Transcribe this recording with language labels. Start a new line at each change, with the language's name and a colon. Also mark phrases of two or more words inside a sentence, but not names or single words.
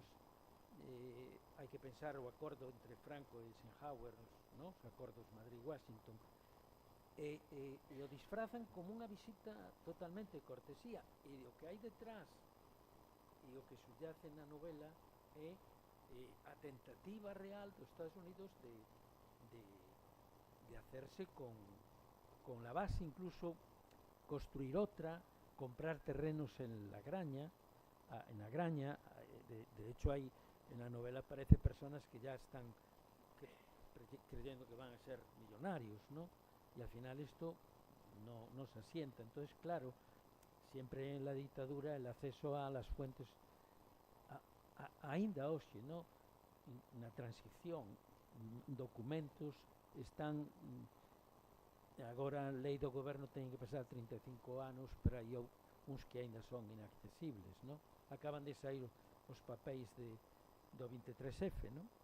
Galician: Hai que pensar o acordo entre Franco e Eisenhower, no? Os acordos Madrid-Washington, e o disfrazan como unha visita totalmente de cortesía, e o que hai detrás e o que subyace na novela é a tentativa real dos Estados Unidos de
Spanish: hacerse con la base,
Galician: incluso construir outra, comprar terrenos
Spanish: en la Graña. De hecho hay en la novela aparece personas que ya están creyendo que van a ser millonarios, ¿no? Y al final esto no se asienta. Entonces, claro, siempre en la dictadura el acceso a las fuentes
Galician: aínda hoxe,
Spanish: ¿no?
Galician: Na transición, documentos están agora a lei do goberno ten que pasar 35 anos, pero hai uns que aínda son inaccesibles, ¿no? Acaban de sair os papéis do 23F, ¿no?